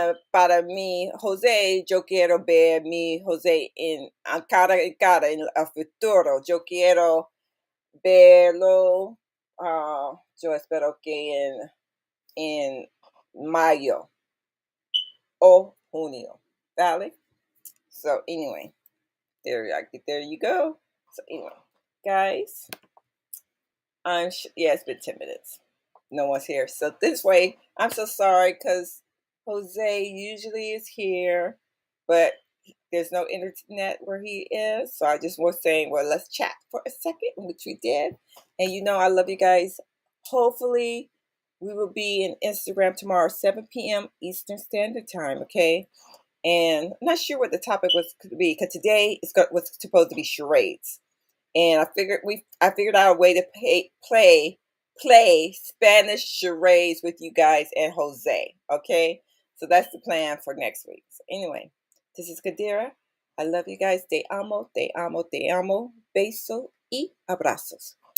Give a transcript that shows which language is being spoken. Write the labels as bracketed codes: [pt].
[es] Para mí, José, yo quiero ver mi José en cara, en el futuro. Yo quiero verlo, yo espero que en mayo o junio, ¿vale? [en] So anyway, there you go. So anyway, guys, yeah, it's been 10 minutes. No one's here. So this way, I'm so sorry because Jose usually is here, but there's no internet where he is. So I just was saying, well, let's chat for a second, which we did. And I love you guys. Hopefully, we will be in Instagram tomorrow, 7 p.m. Eastern Standard Time, okay? And I'm not sure what the topic was could be because today was supposed to be charades, and I figured out a way to play Spanish charades with you guys and Jose. Okay, so that's the plan for next week. So anyway, this is Kadira. I love you guys. [es] Te amo, te amo, te amo. Beso y abrazos.